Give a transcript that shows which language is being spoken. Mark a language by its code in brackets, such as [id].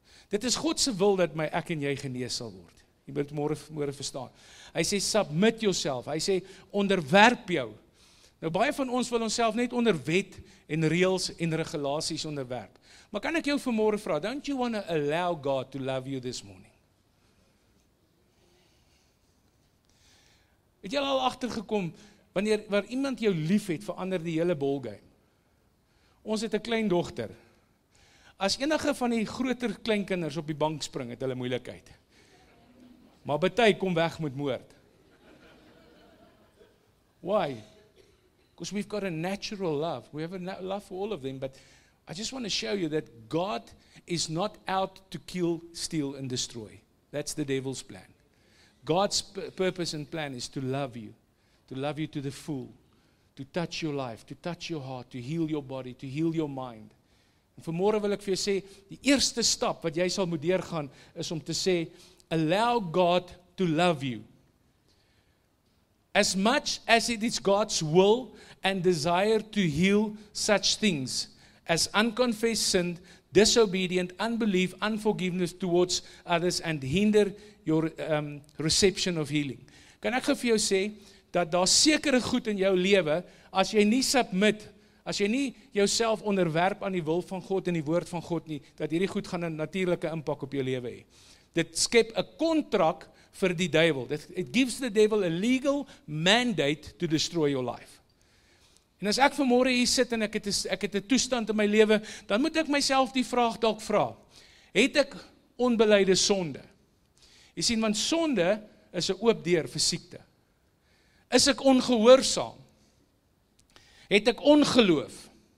[af] Dit is God se wil dat ek en jy genees sal word. Jy moet môre verstaan. Hy sê, [en] submit yourself. [af] Hy sê, onderwerp jou. Nou, baie van ons wil onsself net onder wet en reëls en regulasies onderwerp. Maar kan ek jou vanmôre vra, [en] don't you want to allow God to love you this morning? [af] Het jy al agtergekom, waar iemand jou lief het, verander die hele ballgame. Ons het 'n klein dogter. As enige van die groter kleinkinders op die bank spring, het hulle moeilikheid. Maar party kom weg met moord. [en] Why? Because we've got a natural love. We have a love for all of them, but I just want to show you that God is not out to kill, steal, and destroy. That's the devil's plan. God's purpose and plan is to love you to the full, to touch your life, to touch your heart, to heal your body, to heal your mind. [af] En vanmôre wil ek vir jou sê, die eerste stap wat jy sal moet deurgaan, is om te sê, [en] allow God to love you. As much as it is God's will and desire to heal such things as unconfessed sin, disobedient, unbelief, unforgiveness towards others, and hinder your reception of healing. [af] Kan ek vir jou sê, dat daar sekere goed in jou lewe, as jy nie submit, as jy nie jouself onderwerp aan die wil van God en die woord van God nie, dat hierdie goed gaan 'n natuurlike impak op jou lewe hê. Dit skep 'n kontrak vir die duiwel. [en] It gives the devil a legal mandate to destroy your life. [af] En as ek vanmôre hier sit en ek het 'n toestand in my lewe, dan moet ek myself die vraag dalk vra. Het ek onbeleide sonde? Jy sien, want sonde is 'n oop deur vir siekte. Is ek ongehoorsaam? Het ek ongeloof?